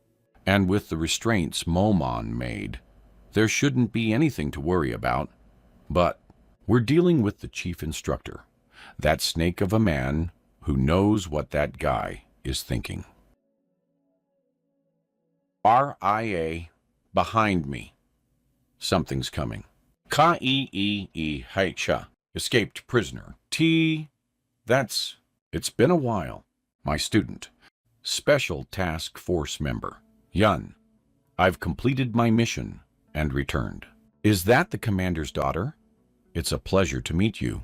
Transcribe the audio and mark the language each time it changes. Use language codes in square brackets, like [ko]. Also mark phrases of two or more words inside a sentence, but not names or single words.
[en] And with the restraints Momon made, there shouldn't be anything to worry about. But we're dealing with the chief instructor, that snake of a man who knows what that guy is thinking. RIA, behind me. Something's coming. K-E-E-E-H-A, escaped prisoner. It's been a while. My student. Special Task Force member. Yun. I've completed my mission and returned. Is that the commander's daughter? It's a pleasure to meet you.